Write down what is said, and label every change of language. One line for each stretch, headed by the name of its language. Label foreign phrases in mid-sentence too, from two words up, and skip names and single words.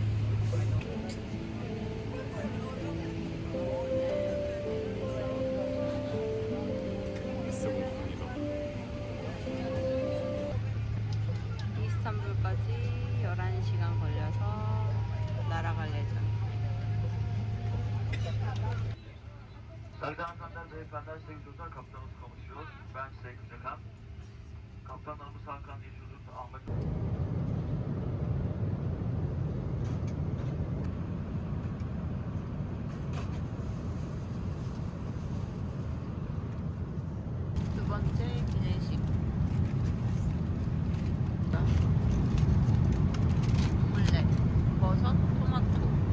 Korean: 리스본 갑니다. 이스탄불까지 11시간 걸려서 날아갈 예정.
Turkish: Saygıdeğer hanımefendiler, beyefendiler, sevgili çocuklar, kaptanımız konuşuyor. Ben Seyfun Cakan. Kaptanlarımız Hakan Yeşilurt, Ahmet...
Korean: 두 번째 기내식. 물레, 버섯, 토마토.